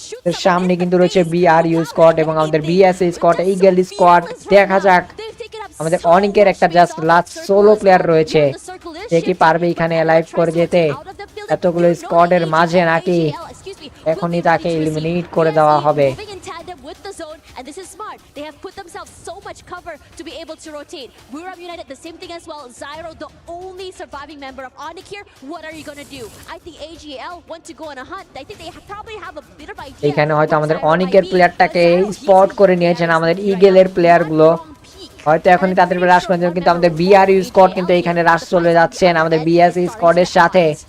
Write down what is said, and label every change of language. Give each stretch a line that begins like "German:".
Bangla: এর সামনে কিন্তু রয়েছে BRU স্কোয়াড এবং আমাদের BSE স্কোয়াড, ইগল স্কোয়াড। দেখা যাক আমাদের অনেকের একটা জাস্ট লাস্ট সোলো প্লেয়ার রয়েছে, সে কি পারবে এখানে অ্যালাইভ করে যেতে এতগুলো স্কোয়াডের মাঝে, নাকি এখনই তাকে এলিমিনেট করে দেওয়া হবে?
English: With the zone, and this is smart. They have put themselves so much cover to be able to rotate. Buram United, the same thing as well. Zyro, the only surviving member of Onyx here. What are you gonna do? I think AGL want to go on a hunt. I think they probably have a bit of idea.
Bangla: এখানে হয়তো আমাদের অনেকের প্লেয়ারটাকে spot করে নিয়েছেন আমাদের ইগলের প্লেয়ারগুলো, হয়তো এখনই তাদের রাশ করতে, কিন্তু আমাদের BRU স্কোয়াড কিন্তু এখানে রাশ চলে যাচ্ছেন আমাদের BSE স্কোয়াডের সাথে।